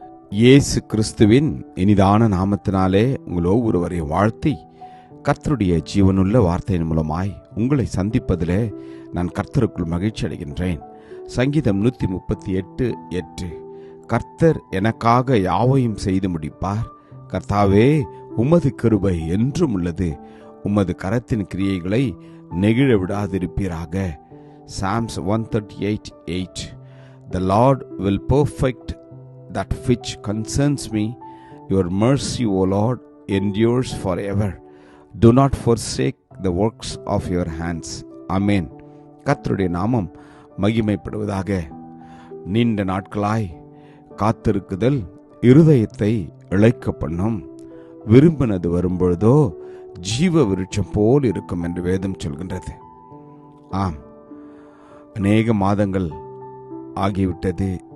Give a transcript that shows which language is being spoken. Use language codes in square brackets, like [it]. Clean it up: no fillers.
[ta] இயேசு கிறிஸ்துவின் இனிதான நாமத்தினாலே உங்கள் ஒவ்வொருவரையும் வாழ்த்தி கர்த்தருடைய ஜீவனுள்ள வார்த்தையின் மூலமாய் உங்களை சந்திப்பதிலே நான் கர்த்தருக்குள் மகிழ்ச்சி அடைகின்றேன். சங்கீதம் 138:8 கர்த்தர் எனக்காக யாவையும் செய்து முடிப்பார். கர்த்தாவே, உமது கிருபை என்றும் உள்ளது. உமது கரத்தின் கிரியைகளை நெகிழ விடாதிருப்பீராக. [en] Psalms 138:8 The Lord will perfect that which concerns me. Your mercy, O Lord, endures forever. Do not forsake the works of your hands. [ta] Amen. கர்த்தருடைய நாமம் மகிமைப்படுவதாக. நீண்ட நாட்களாய் காத்திருக்குதல் இருதயத்தை இளைக்க பண்ணும். விரும்பினது வரும்பொழுதோ ஜீவ விருட்சம் போல் இருக்கும் என்று வேதம் சொல்கின்றது. ஆம், அநேக மாதங்கள் ஆகிவிட்டது.